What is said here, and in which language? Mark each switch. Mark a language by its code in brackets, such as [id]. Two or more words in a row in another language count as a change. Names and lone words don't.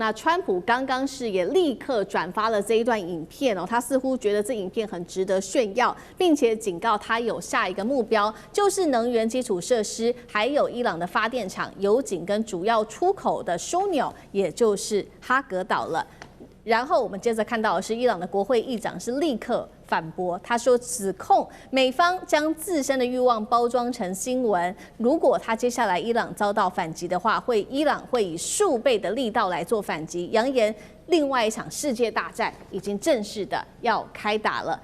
[zh] 那川普剛剛是也立刻轉發了這一段影片哦，他似乎覺得這影片很值得炫耀，並且警告他有下一個目標，就是能源基礎設施，還有伊朗的發電廠、油井跟主要出口的樞紐，也就是哈格島了。然後我們接着看到的是，伊朗的國會議長是立刻反駁，他說指控美方將自身的慾望包裝成新聞。如果他接下來伊朗遭到反擊的話，伊朗會以數倍的力道來做反擊，揚言另外一場世界大戰已經正式的要開打了。